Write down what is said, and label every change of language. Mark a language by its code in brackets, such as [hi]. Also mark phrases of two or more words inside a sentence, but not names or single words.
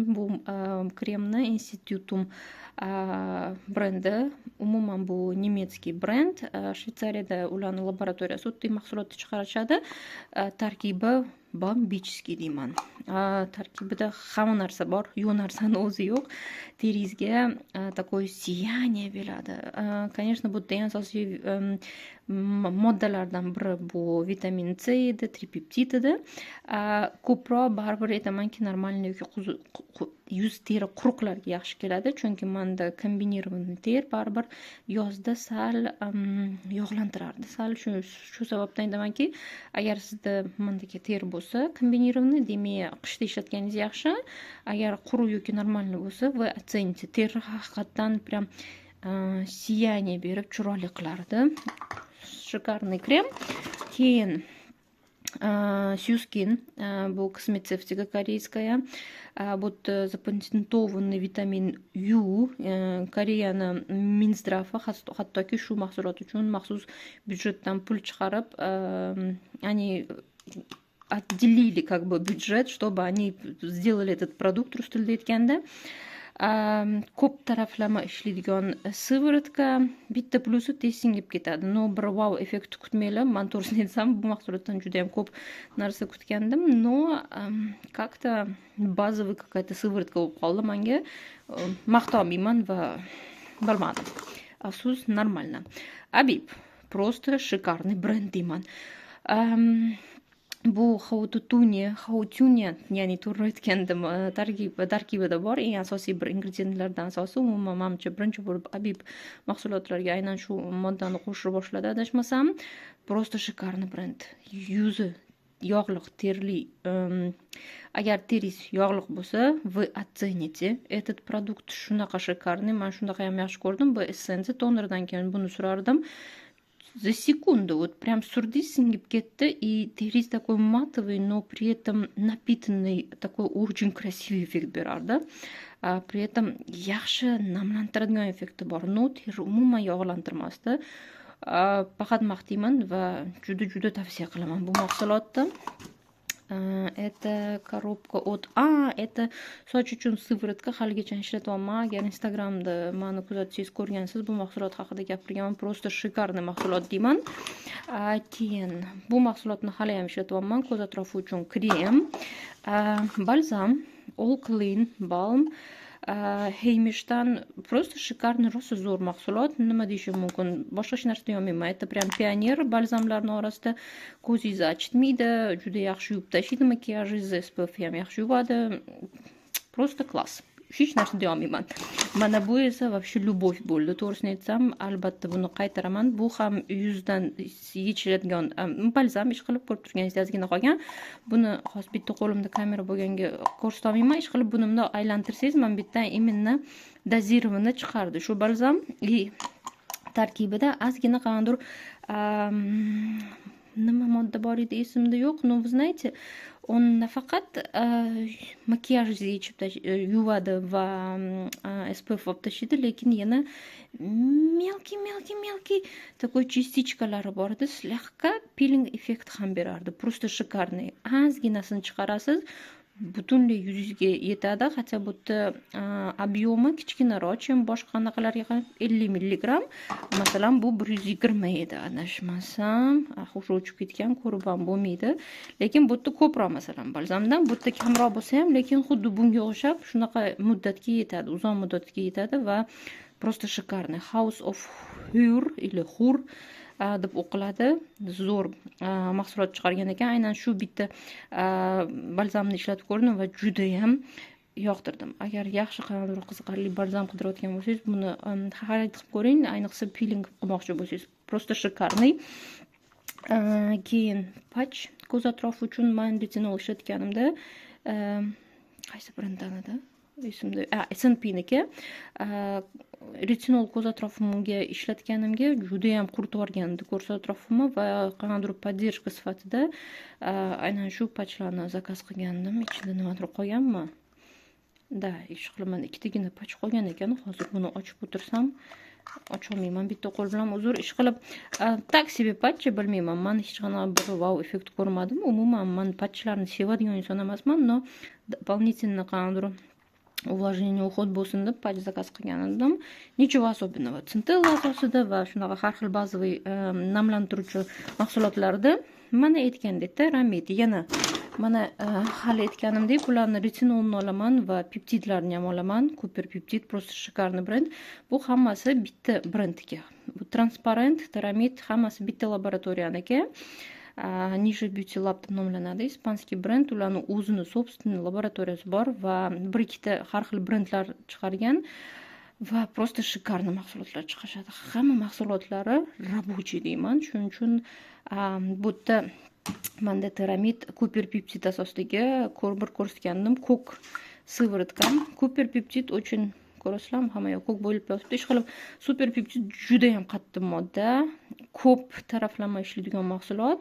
[uz] Bu kremni Institutum brendi. Umuman bu nemetskiy brend. Shvetsariyada ularning laboratoriyasi o'ttiy mahsulotni chiqarishadi. Tarkibi bambichskiy deyman. Tarkibida hamma narsa bor, yo'q narsani o'zi yo'q. Teringizga [ru] такое сияние [uz] beradi. Конечно, bu eng asosiy moddalardan biri bu vitamin C edi, tripeptid edi. Ko'proq baribir aytamanki, normalniy yoki yuz teri quruqlarga yaxshi keladi, chunki menda kombinированный ter baribir yozda sal yog'lantirardi. Sal shu sababdan aytamanki, agar sizda mendagi ter bo'lsa, kombinированный, demak, qishda ishlatganingiz yaxshi. Agar quruq yoki normalniy bo'lsa, va оцените, ter haqiqatdan [ru] prям сияние [uz] berib chiroyli qilardi. [ru] Шикарный крем. [uz] Keyin Сьюскин, bu [ru] космецевтика корейская. [uz] Bu запатентованный vitamin U, Koreyani Minzdrafi hattoki shu mahsulot uchun maxsus byudjetdan pul chiqarib, [ru] они отделили как бы бюджет, чтобы они сделали этот продукт, [uz] rus tilida aytganda. Ko'p taraflama ishlaydigan sivorotka, bitta plusi tez singib ketadi. No bir wow effekti kutmanglar. Men to'g'risini aytsam, bu mahsulotdan juda ham ko'p narsa kutgandim, [ru] но как-то [uz] bazaviy [ru] какая-то [uz] sivorotka bo'lib qoldi menga. Maqtolmayman va bilmadim. Afsus, [ru] нормально. Abib, просто шикарный бренд deyman. [uz] bu xautuniya, ya'ni to'g'ri aytgandim, tarkibida bor eng asosiy bir ingrediyentlardan asosi. Umuman menimcha birinchi bo'lib Habib mahsulotlariga aynan shu moddani qo'sha boshladi adashmasam. [ru] Просто шикарный [uz] brend. Yuzi yog'liq, terli. Agar teringiz yog'liq bo'lsa, [ru] вы оцените этот продукт. [uz] Shunaqa шикарный. Men shunaqa ham yaxshi ko'rdim. Bu essensiya tonerdan keyin buni surardim. [ru] За секунду, вот прям сурдис [uz] сingib ketdi, [ru] и тeringiz такой матовый, но при этом напитанный, такой очень красивый эффект berardi. [uz] При этом yaxshi namlantiradigan effekti bor. No, teri umuman yog'lantirmasdi. Faqat maqtayman va juda tavsiya qilaman bu mahsulotni. [ru] Это коробка от... это [uz] soch uchun [ru] сыворотка. [uz] Haligacha ishlatyapman. Agar Instagramda meni kuzatsangiz, ko'rgansiz, bu mahsulot haqida gapirganman. [ru] Просто шикарный [uz] mahsulot deyman. Keyin bu mahsulotni hali ham ishlatyapman. Ko'z atrofi uchun krem, balzam, All Clean Balm. [ru] Heymishdan просто шикарный, [uz] rosa zo'r mahsulot. Nima deyishim mumkin? Boshqa hech narsa deyolmayman. [ru] Это прям [uz] pioner balzamlarning orasida. Ko'zingizni achitmaydi, juda yaxshi yuvib tashlaydi makiyajingizni, SPF ham yaxshi yuvadi. [ru] Просто klass. [uz] Hech narsa deyolmayman. Mana bu esa [ru] вообще любовь [uz] bo'ldi. To'g'risini aytsam, albatta buni qaytaraman. Bu ham yuzdan yechiladigan balzam, ish qilib ko'rib turganingizdek ozgina qolgan. Buni hozir bitta qo'limda kamera bo'lganga ko'rsatolmayman. Ish qilib buni bunday aylantirsangiz, men bitta [ru] именно dozirованный [uz] chiqardi shu balzam. Tarkibida ozgina qanday nima modda bor edi, esimda yo'q. No, [ru] вы знаете, он [uz] nafaqat makiyajingizni yechib yuvadi va SPF olib tashlaydi, lekin yana [ru] мелкий такой [uz] частичкалari bor edi. Слегка peeling effekt ham berardi. [ru] Просто шикарный. [uz] Ozginasini chiqarasiz, butunlay yuzingizga yetadi. Hatto bu ob'yomi kichkinaroq, ham boshqa qanaqalarga 50 milligram. Masalan, bu 120 edi, adashmasam. Xush o'chib ketgan, ko'rib ham bo'lmaydi. Lekin bu yerda ko'proq, masalan, balzamdan bu yerda kamroq bo'lsa ham, lekin xuddi bunga o'xshab shunaqa muddatga yetadi, uzoq muddatga yetadi va [ru] просто шикарный. [uz] House of Hur или Hur deb o'qiladi. Zo'r mahsulot chiqargan ekan. Aynan shu bitta balzamni ishlatib ko'rdim va juda ham yoqtirdim. Agar yaxshi qanday qiziqarli balzam qidirayotgan bo'lsangiz, buni xarid qilib ko'ring. Ayniqsa peeling qilmoqchi bo'lsangiz, [ru] просто шикарный. [uz] Keyin patch ko'z atrofi uchun men retinol ishlatganimda, qaysi brenddan edi? Esimda, S&P niki. Retinol ko'z atrofimga ishlatganimga juda ham quritib yuborgandi ko'z atrofimni va qanday поддержка sifatida aynan shu patchlarni zakaz qilgandim. Ichida nimadir qolganmi? Da, ish qilaman. Ikkitagina patch qolgan ekan. Hozir buni ochib o'tirsam ocholmayman. Bitta qo'l bilan uzr ish qilib. [ru] Tak себе [uz] patch, bilmayman. Men hech qanaqa bir wow effekt ko'rmadim. Umuman men patchlarni sevadigan inson emasman, [ru] но дополнительно [uz] qanday [ru] увлажнение, уход [uz] bo'lsin deb patch zakaz qilgan edim. [ru] Nичего особенного. [uz] Centella asosida va shunaqa har xil bazaviy namlantiruvchi mahsulotlarda mana aytgandek Ramid, yana mana hali aytganimdek bularni retinolni olaman va peptidlarni ham olaman. [ru] Cooper Peptid просто шикарный brend. [uz] Bu hammasi bitta brendga. Bu transparent, Ramid hammasi bitta laboratoriyaniki. Nisha Beauty Lab deb nomlanadi. Ispanskiy brend, ularning o'zini собственный laboratoriyasi bor va bir ikkita har xil brendlar chiqargan va [ru] просто шикарный [uz] mahsulotlar chiqarishadi. Hamma mahsulotlari рабочий deyman. Shuning uchun bu yerda menda Ramid Cooper Peptid asosidagi bir ko'rsatgandim. Ko'k sivorotkam. Cooper Peptid uchun ko'rasizlarmi? Hamma yoq ko'k bo'lib yotibdi. Ish qilib super peptid juda ham qattiq modda, ko'p taraflama ishlaydigan mahsulot.